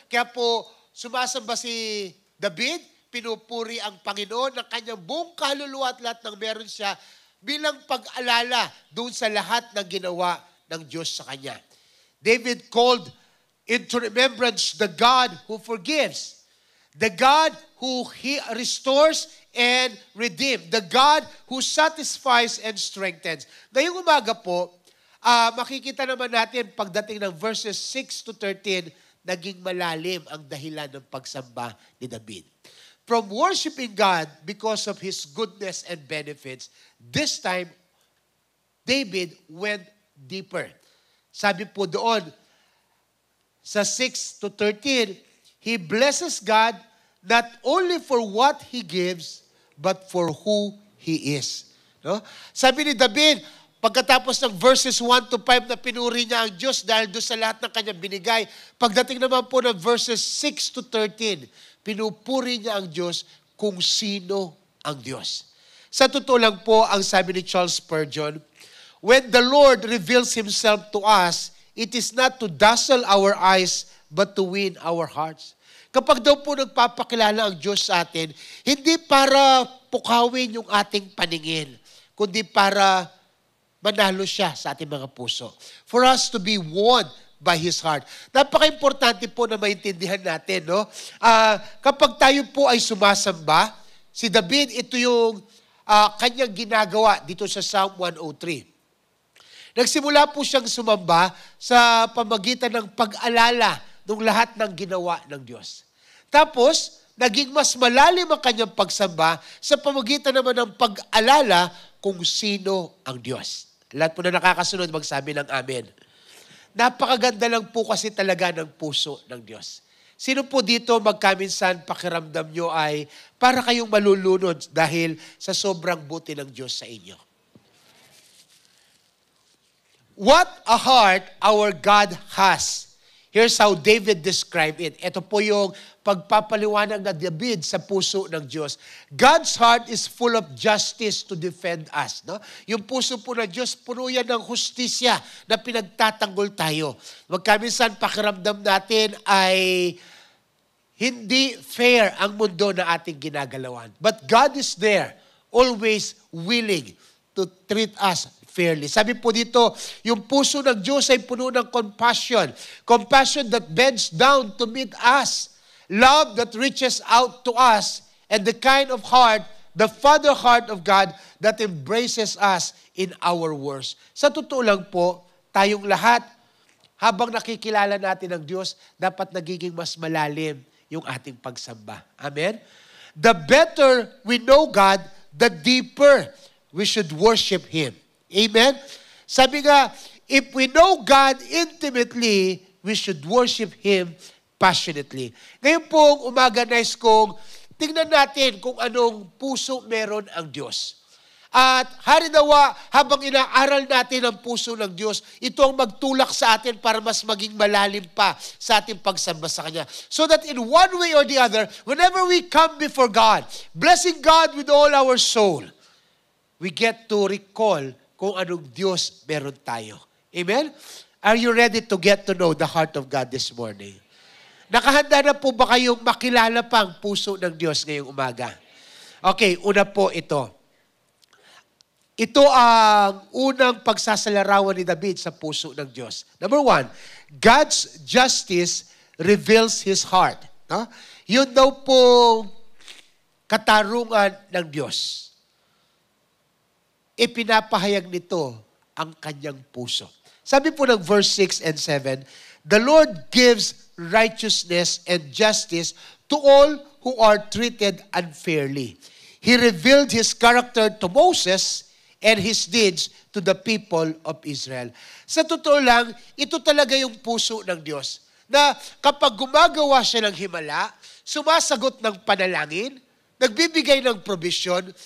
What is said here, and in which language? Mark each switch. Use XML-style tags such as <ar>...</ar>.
<tl>Kaya po, sumasamba si David, pinupuri ang Panginoon ng kanyang buong kaluluwa at lahat ng meron siya bilang pag-alala doon sa lahat ng ginawa ng Diyos sa kanya.</tl> <en>David called into remembrance the God who forgives, the God who He restores and redeems, the God who satisfies and strengthens.</en> <tl>Ngayong umaga po, makikita naman natin pagdating ng verses 6 to 13, naging malalim ang dahilan ng pagsamba ni David.</tl> <en>From worshiping God because of His goodness and benefits, this time, David went deeper.</en> <tl>Sabi po doon, sa</tl> <en>6 to 13, he blesses God not only for what He gives, but for who He is.</en> <tl>No? Sabi ni David, pagkatapos ng verses 1 to 5 na pinuri niya ang Diyos dahil doon sa lahat ng kanyang binigay, pagdating naman po ng verses 6 to 13, pinupuri niya ang Diyos kung sino ang Diyos. Sa totoo lang po, ang sabi ni</tl> <en>Charles Spurgeon, when the Lord reveals Himself to us, it is not to dazzle our eyes, but to win our hearts.</en> <tl>Kapag daw po nagpapakilala ang Diyos sa atin, hindi para pukawin yung ating paningin, kundi para manalo siya sa ating mga puso.</tl> <en>For us to be won by His heart.</en> <tl>Napaka-importante po na maintindihan natin, no? Kapag tayo po ay sumasamba, si David, ito yung kanyang ginagawa dito sa Psalm 103. Nagsimula po siyang sumamba sa pamagitan ng pag-alala ng lahat ng ginawa ng Diyos. Tapos, naging mas malalim ang kanyang pagsamba sa pamagitan naman ng pag-alala kung sino ang Diyos. Lahat po na nakakasunod, magsabi ng Amen. Napakaganda lang po kasi talaga ng puso ng Diyos. Sino po dito magkaminsan pakiramdam nyo ay para kayong malulunod dahil sa sobrang buti ng Diyos sa inyo?</tl> <en>What a heart our God has. Here's how David described it.</en> <tl>Ito po yung pagpapaliwanag na David sa puso ng Diyos.</tl> <en>God's heart is full of justice to defend us.</en> <tl>No? Yung puso po ng Diyos, puno yan ng hustisya na pinagtatanggol tayo. Magkaminsan pakiramdam natin ay hindi fair ang mundo na ating ginagalawan.</tl> <en>But God is there, always willing to treat us fairly.</en> <tl>Sabi po dito, yung puso ng Diyos ay puno ng compassion.</tl> <en>Compassion that bends down to meet us. Love that reaches out to us. And the kind of heart, the Father heart of God that embraces us in our worst.</en> <tl>Sa totoo lang po, tayong lahat, habang nakikilala natin ang Diyos, dapat nagiging mas malalim yung ating pagsamba. Amen?</tl> <en>The better we know God, the deeper we should worship Him. Amen?</en> <tl>Sabi nga,</tl> <en>if we know God intimately, we should worship Him passionately.</en> <tl>Ngayon pong umaga nais kong tingnan natin kung anong puso meron ang Diyos. At harinawa, habang inaaral natin ang puso ng Diyos, ito ang magtulak sa atin para mas maging malalim pa sa ating pagsamba sa Kanya.</tl> <en>So that in one way or the other, whenever we come before God, blessing God with all our soul, we get to recall</en> <tl>kung anong Diyos meron tayo.</tl> <en>Amen? Are you ready to get to know the heart of God this morning?</en> <tl>Nakahanda na po ba kayong makilala pa ang puso ng Diyos ngayong umaga? Okay, una po ito. Ito ang unang pagsasalarawan ni David sa puso ng Diyos.</tl> <en>Number one, God's justice reveals His heart.</en> <tl>No? Yun daw po katarungan ng Diyos. Ipinapahayag nito ang kanyang puso. Sabi po ng</tl> <en>verse 6 and 7, the Lord gives righteousness and justice to all who are treated unfairly. He revealed His character to Moses and His deeds to the people of Israel.</en> <tl>Sa totoo lang, ito talaga yung puso ng Diyos. Na kapag gumagawa siya ng himala, sumasagot ng panalangin, nagbibigay ng provision.</tl>